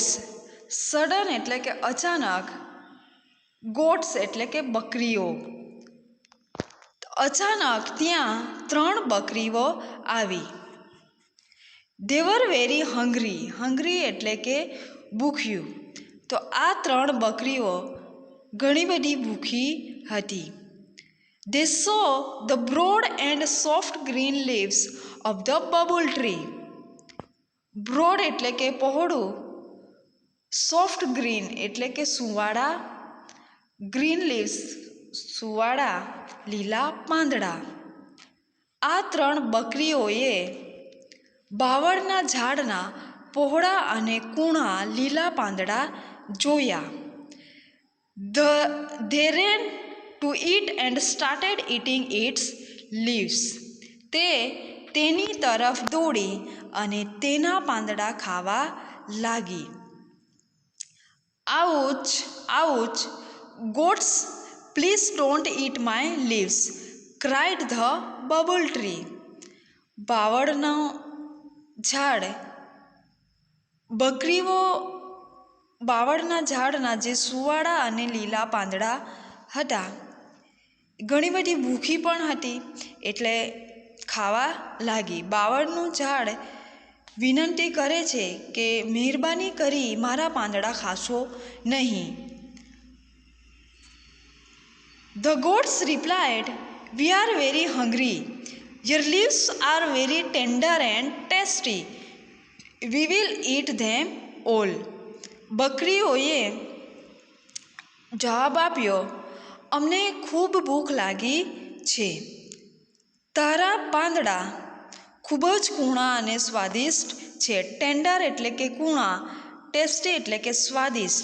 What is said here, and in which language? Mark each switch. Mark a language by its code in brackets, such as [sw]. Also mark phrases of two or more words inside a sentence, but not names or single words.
[gu] સડન એટલે કે અચાનક, ગોટ્સ એટલે કે બકરીઓ. અચાનક ત્યાં 3 બકરીઓ આવી. [en] they were very hungry. [gu] હંગ્રી એટલે કે ભૂખ્યું. તો આ 3 બકરીઓ ઘણી બધી ભૂખી હતી. [en] They saw the broad and soft green leaves of the bubble tree. [gu] બ્રોડ એટલે કે પહોળું, [en] soft green [gu] એટલે કે સુંવાળા, [en] green leaves [gu] સુંવાળા લીલા પાંદડા. આ 3 બકરીઓએ બાવળના ઝાડના પહોળા અને કૂણા લીલા પાંદડા જોયા. [en] They ran to it and started eating its leaves. [gu] તે તેની તરફ દોડી અને તેના પાંદડા ખાવા લાગી. આઉચ, આઉચ, [en] goats, please don't eat my leaves, cried the bubble tree. [gu] બાવળનો ઝાડ બકરીઓ બાવળના ઝાડના જે સુંવાળા અને લીલા પાંદડા હતા, ઘણી બધી ભૂખી પણ હતી એટલે ખાવા લાગી. બાવળનું ઝાડ વિનંતી કરે છે કે મહેરબાની કરી મારા પાંદડા ખાશો નહીં. [en] The goats replied, we are very hungry. Your leaves are very tender and tasty. We will eat them all. [gu] બકરીઓએ જવાબ આપ્યો, અમને ખૂબ ભૂખ લાગી છે. તારા પાંદડા ખૂબ જ કૂણા અને સ્વાદિષ્ટ છે. ટેન્ડર એટલે કે કૂણા, ટેસ્ટી એટલે કે સ્વાદિષ્ટ.